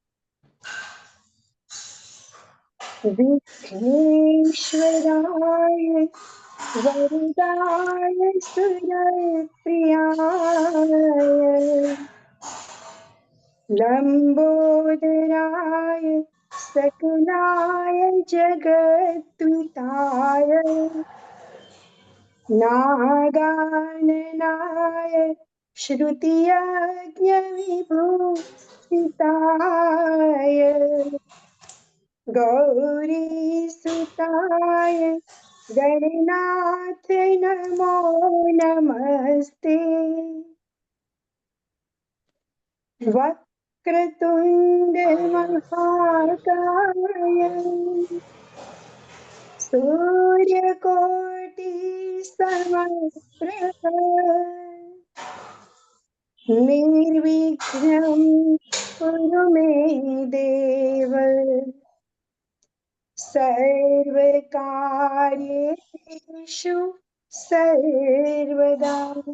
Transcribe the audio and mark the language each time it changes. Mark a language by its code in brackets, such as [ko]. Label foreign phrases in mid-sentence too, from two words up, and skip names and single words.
[sa] विघ्नेश्वराय वरदाय सुरप्रियाय लंबोदराय सकलाय जगत्पिताय नागाननाय श्रुतियज्ञ विभूषिताय गौरीसुताय गणनाथ नमो नमस्ते वक्रतुण्ड महाकाय सूर्यकोटि समप्रभ निर्विघ्नं कुरु मे देव सर्वकार्येषु सर्वदा.